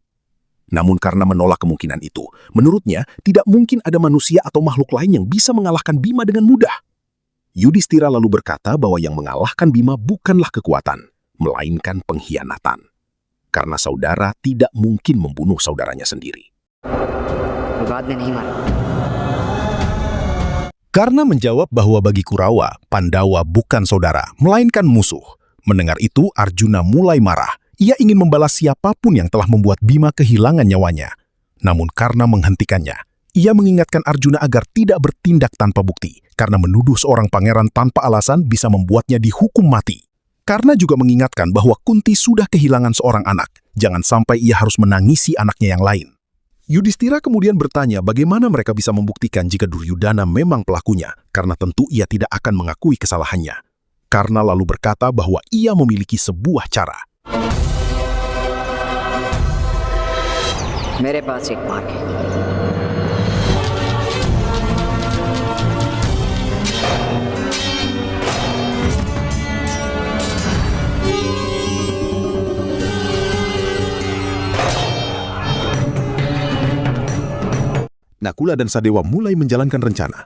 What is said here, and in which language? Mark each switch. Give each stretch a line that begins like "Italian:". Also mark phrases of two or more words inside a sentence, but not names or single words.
Indonesian: Namun karena menolak kemungkinan itu, menurutnya tidak mungkin ada manusia atau makhluk lain yang bisa mengalahkan Bima dengan mudah. Yudhistira lalu berkata bahwa yang mengalahkan Bima bukanlah kekuatan, melainkan pengkhianatan. Karena saudara tidak mungkin membunuh saudaranya sendiri.
Hindi: विवाद में नहीं मारा।
Indonesian: Karna menjawab bahwa bagi Kurawa, Pandawa bukan saudara, melainkan musuh. Mendengar itu, Arjuna mulai marah. Ia ingin membalas siapapun yang telah membuat Bima kehilangan nyawanya. Namun Karna menghentikannya. Ia mengingatkan Arjuna agar tidak bertindak tanpa bukti, karena menuduh seorang pangeran tanpa alasan bisa membuatnya dihukum mati. Karna juga mengingatkan bahwa Kunti sudah kehilangan seorang anak. Jangan sampai ia harus menangisi anaknya yang lain. Yudhistira kemudian bertanya bagaimana mereka bisa membuktikan jika Duryodhana memang pelakunya, karena tentu ia tidak akan mengakui kesalahannya. Karna lalu berkata bahwa ia memiliki sebuah cara.
Hindi: मेरे पास एक मार्ग है।
Indonesian: Nakula dan Sadewa mulai menjalankan rencana.